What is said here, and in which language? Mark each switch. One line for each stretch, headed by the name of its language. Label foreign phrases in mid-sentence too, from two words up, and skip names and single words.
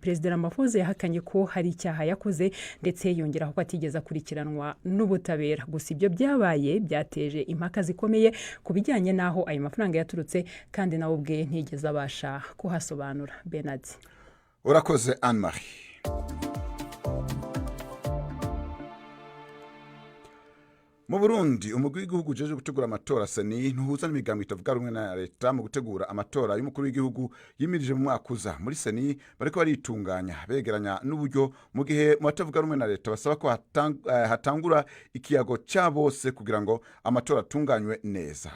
Kinyarwanda: Perezida Ramaphosa yahakanye ko hari icyaha yakoze ndetse yongeraho ko atigeze akurikiranwa n'ubutabera. Gusa ibyo byabaye byateje impaka zikomeye ku bijyanye naho ayo mafaranga yaturutse, kandi nawe ubwe ntigeze abasha kuhasobanura. Bernard. Urakoze Anne-Marie.
Rundi: Mu Burundi, umugwi w'igihugu ujejwe gutegura amatora seni ntuhuza n'imigambi itavuga rumwe na leta mu gutegura amatora y'umukuru w'igihugu yimirije mu mwaka uza. Muri seni bariko baritunganya begeranya n'uburyo, mu gihe mu batavuga rumwe na leta basaba ko hatangura ikiyago cya bose kugira ngo amatora atunganywe neza.